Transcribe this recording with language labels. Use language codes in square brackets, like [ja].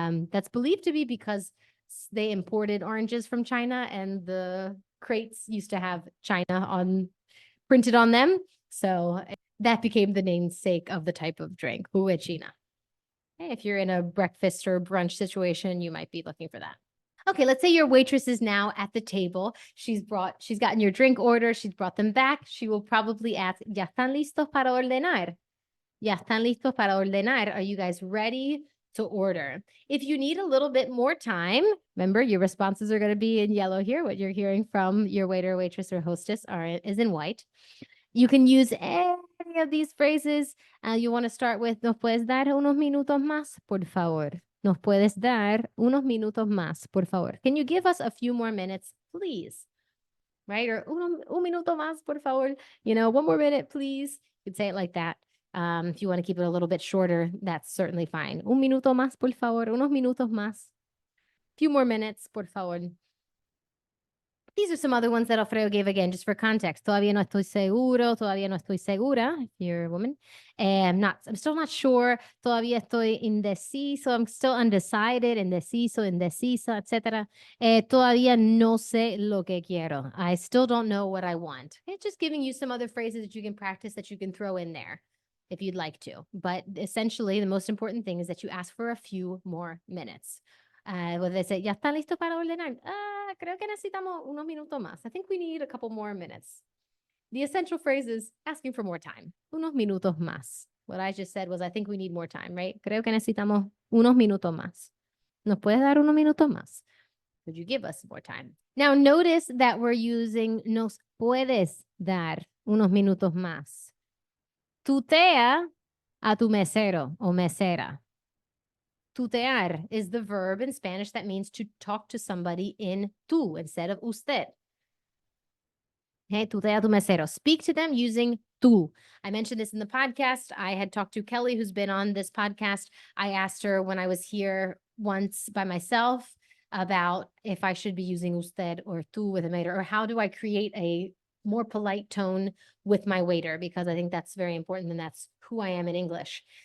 [en] That's believed to be because they imported oranges from China and the crates used to have China printed on them. So that became the namesake of the type of drink, jugo de China. Okay, if you're in a breakfast or brunch situation, you might be looking for that. Okay, let's say your waitress is now at the table. She's gotten your drink order. She's brought them back. [es] She will probably ask, ¿Ya están listos para ordenar? ¿Ya están listos para ordenar? [en] Are you guys ready to order? If you need a little bit more time, remember your responses are going to be in yellow here. What you're hearing from your waiter, waitress, or hostess is in white. You can use any of these phrases. You want to start with, [es] ¿Nos puedes dar unos minutos más, por favor? ¿Nos puedes dar unos minutos más, por favor? [en] Can you give us a few more minutes, please? Right? [es] Or un minuto más, por favor. [en] One more minute, please. You could say it like that. If you want to keep it a little bit shorter, that's certainly fine. [es] Un minuto más, por favor. Unos minutos más. [en] Few more minutes, [es] por favor. [en] These are some other ones that Alfredo gave again, just for context. [es] Todavía no estoy seguro. Todavía no estoy segura. [en] If you're a woman. I'm still not sure. [es] Todavía estoy indeciso. [en] I'm still undecided, indeciso, indecisa, etc. [es] Todavía no sé lo que quiero. [en] I still don't know what I want. It's just giving you some other phrases that you can practice that you can throw in there if you'd like to. But essentially, the most important thing is that you ask for a few more minutes. [es] Puede decir, ¿ya están listos para ordenar? Creo que necesitamos unos minutos más. [en] I think we need a couple more minutes. The essential phrase is asking for more time. [es] Unos minutos más. [en] What I just said was, I think we need more time, right? [es] Creo que necesitamos unos minutos más. ¿Nos puedes dar unos minutos más? [en] Could you give us more time? Now, notice that we're using [es] nos puedes dar unos minutos más. Tutea a tu mesero o mesera. [en] Tutear is the verb in Spanish that means to talk to somebody in tú instead of usted. Okay, [es] tutea a tu mesero. [en] Speak to them using tú. I mentioned this in the podcast. I had talked to Kelly, who's been on this podcast. I asked her when I was here once by myself about if I should be using usted or tú with a waiter, or how do I create a more polite tone with my waiter, because I think that's very important and that's who I am in English.